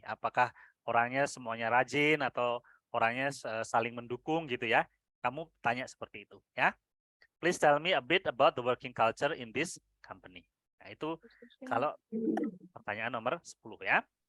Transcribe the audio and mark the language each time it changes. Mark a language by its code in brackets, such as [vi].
[id] Apakah orangnya semuanya rajin atau orangnya saling mendukung gitu ya? Kamu tanya seperti itu ya. [en] Please tell me a bit about the working culture in this company. [id] Nah, itu kalau pertanyaan nomor 10 ya.